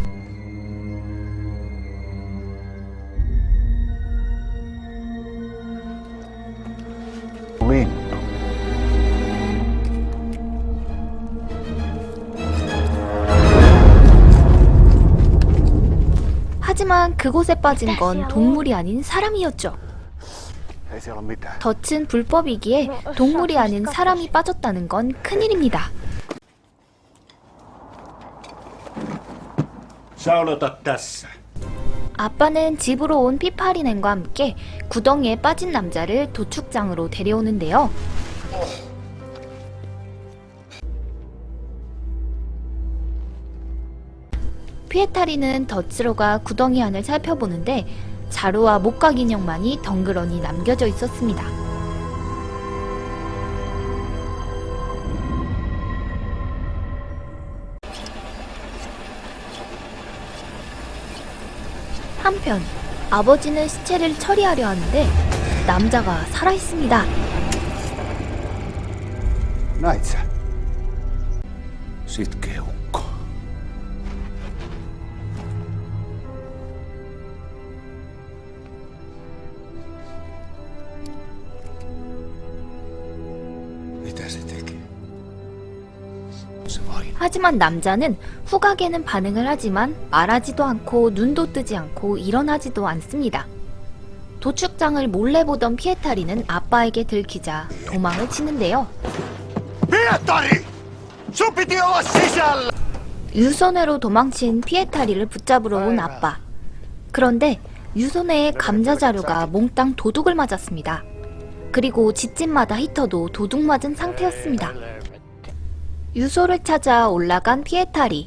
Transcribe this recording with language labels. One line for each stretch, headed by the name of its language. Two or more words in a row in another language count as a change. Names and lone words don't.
Finnish: Lintu.
Korean: 하지만 그곳에 빠진 건 동물이 아닌 사람이었죠.
Finnish: Ei siellä ole mitään.
Korean: 덫은 불법이기에 동물이 아닌 사람이 빠졌다는 건 큰일입니다.
Finnish: Sä odotat tässä.
Korean: 아빠는 집으로 온 피파리넨과 함께 구덩이에 빠진 남자를 도축장으로 데려오는데요. 피에타리는 덫으로 가 구덩이 안을 살펴보는데 자루와 목각 인형만이 덩그러니 남겨져 있었습니다. 한편 아버지는 시체를 처리하려 하는데 남자가 살아있습니다.
Finnish: Näit sä? Sitkeä ukko. Mitä se teki? Se vain.
Korean: 하지만 남자는 후각에는 반응을 하지만 말하지도 않고 눈도 뜨지 않고 일어나지도 않습니다. 도축장을 몰래 보던 피에타리는 아빠에게 들키자 도망을 치는데요.
Finnish: Pietari! Sun piti olla sisällä!
Korean: 유소내로 도망친 피에타리를 붙잡으러 온 아빠. 그런데 유소내의 감자 자루가 몽땅 도둑을 맞았습니다. 그리고 집집마다 히터도 도둑 맞은 상태였습니다. 유소를 찾아 올라간 피에타리.